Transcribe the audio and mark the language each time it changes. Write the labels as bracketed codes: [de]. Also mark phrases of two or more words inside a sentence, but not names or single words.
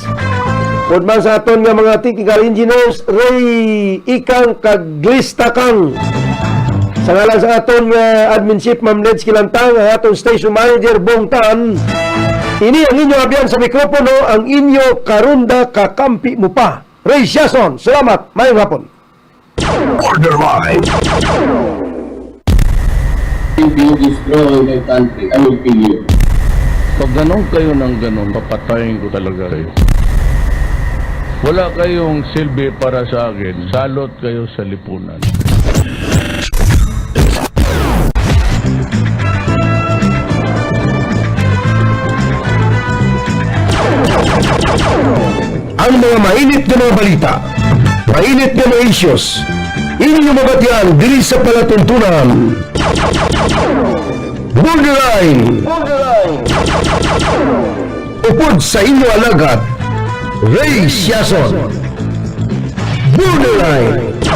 [hil] Kung man sa aton nga mga [en] technical engineers, [hil] Ray Ikang Kaglista Kang. Sa ngalan sa aton nga admin chief Ma'am Leds Kilantang, ang aton station manager Bong Tan. Ini ang inyo abiyan sa mikropono, ang inyo karunda kakampi mo pa. Ray Siason, salamat, mayong hapon. Order line. [en] If you destroy my country, I will kill you. [tl] Pag ganon kayo ng ganon, papatayin ko talaga kayo. Wala kayong silbi para sa akin. Salot kayo sa lipunan. Ang mga mainit na mga balita, mainit na mga issues, [hil] inyo mabatian diri sa palatuntunan. Borderline. Upod sa inyo alagad, Ray Siason. Borderline.